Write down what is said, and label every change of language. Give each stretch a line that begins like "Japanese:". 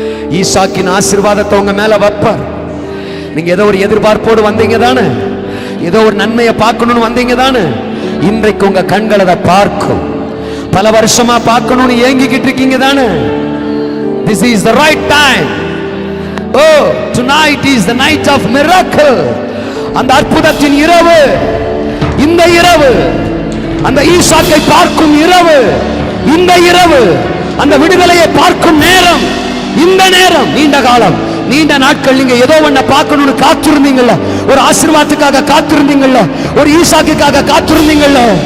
Tamil: ஈசாக்கின் ஆசீர்வாதத்தை உங்க மேல வைப்பார். நீங்க ஏதோ ஒரு எதிர்பார்ப்போடு வந்தீங்க தானே, ஏதோ ஒரு நன்மையை பார்க்கணும்னு வந்தீங்க தானே. இன்றைக்கு உங்க கண்கள் அதை பார்க்கும். பல வருஷமா பார்க்கணும்னு ஏங்கிக்கிட்டு இருக்கீங்க தானே.
English: This is the right time. Oh, tonight is the night of miracle.
Tamil: அந்த அற்புதத்தின் இரவு, இந்த இரவு, அந்த ஈசாக்கை பார்க்கும் இரவு, இந்த இரவு, அந்த விடுதலையை பார்க்கும் நேரம், இந்த நேரம். நீண்ட காலம், நீண்ட நாட்கள் நீங்க ஏதோ ஒன்ன பார்க்கணும்னு காத்திருந்தீங்கல்ல, ஒரு ஆசீர்வாதத்துக்காக காத்திருந்தீங்கல்ல, ஒரு ஈசாக்குக்காக காத்திருந்தீங்கல்ல.